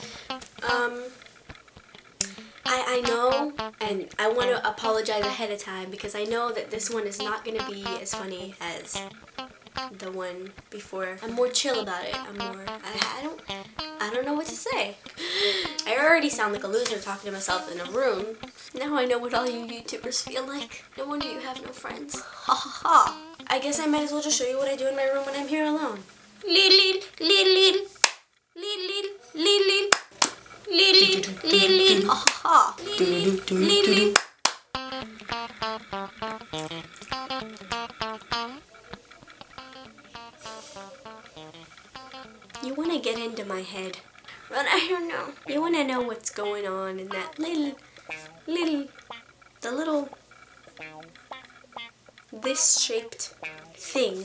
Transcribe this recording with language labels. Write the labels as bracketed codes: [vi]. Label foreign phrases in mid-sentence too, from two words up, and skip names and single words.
[en] I know, and I want to apologize ahead of time because I know that this one is not going to be as funny as the one before. I'm more chill about it. I don't know what to say. I already sound like a loser talking to myself in a room. Now I know what all you YouTubers feel like. No wonder you have no friends. Ha ha ha. I guess I might as well just show you what I do in my room when I'm here alone. Lil lil lil lil lil aha. Lil. You want to get into my head, but I don't know. You want to know what's going on in that little, this shaped thing.